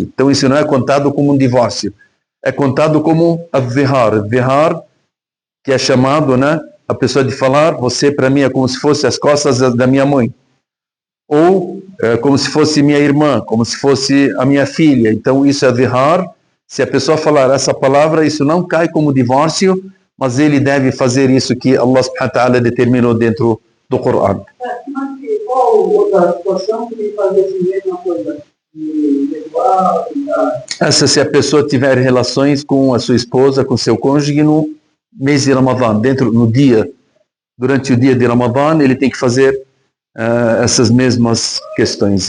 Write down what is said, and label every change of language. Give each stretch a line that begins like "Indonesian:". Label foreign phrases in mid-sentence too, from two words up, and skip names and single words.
Portuguese: Então isso não é contado como um divórcio, é contado como zihar, que é chamado, né, a pessoa de falar: você para mim é como se fosse as costas da minha mãe, ou como se fosse minha irmã, como se fosse a minha filha. Então isso é zihar. Se a pessoa falar essa palavra, isso não cai como divórcio, mas ele deve fazer isso que Allah
Arabic: سبحانه وتعالى
Portuguese: determinou dentro do Coran. Mas qual outra situação que tem que fazer essa mesma coisa? Essa, se a pessoa tiver relações com a sua esposa, com seu cônjuge no mês de Ramadã, durante o dia de Ramadã, ele tem que fazer essas mesmas questões.